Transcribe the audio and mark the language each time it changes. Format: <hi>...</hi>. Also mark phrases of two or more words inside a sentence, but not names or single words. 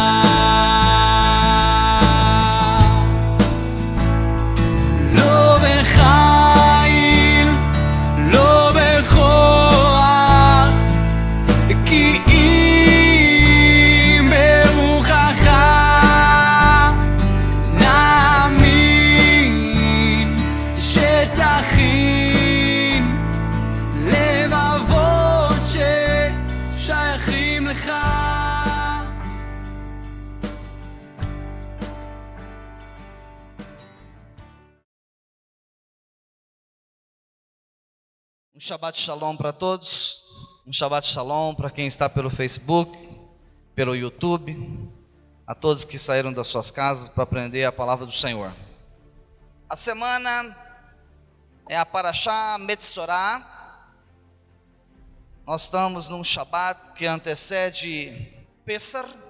<he>לא בחיל, לא בכוח, כי אם ברוחך נאמין שתכין לבבות ששייכים לך. שבת שלום</he> <pt>para todos,</pt> <he>שבת שלום</he> <pt>para quem está pelo Facebook, pelo YouTube, a todos que saíram das suas casas para aprender a palavra do Senhor. A semana é a Parashá Metzorah. Nós estamos num Shabbat que antecede Pessar.</pt>